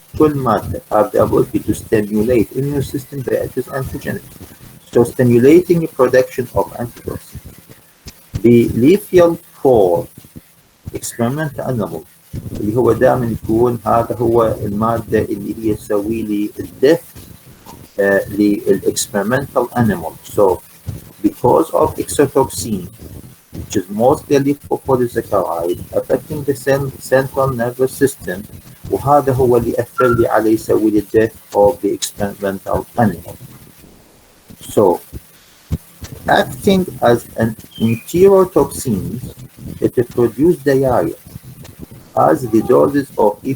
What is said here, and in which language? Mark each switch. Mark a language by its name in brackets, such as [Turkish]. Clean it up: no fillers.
[Arabic] كل مادة [English] have the ability to stimulate immune system that is antigenic. So stimulating production of antitoxin. The lethal for experimental animal [Arabic] اللي هو دائما يكون هذا هو المادة اللي هي تسوي لي الديث للexperimental animal. [English] So because of exotoxin, which is mostly lipopolysaccharide affecting the central nervous system, [Arabic] وهذا هو اللي يأثر لي عليه يسوي لي الديث [English] of the experimental animal. So acting as an enterotoxin, it produces diarrhea as the doses of E.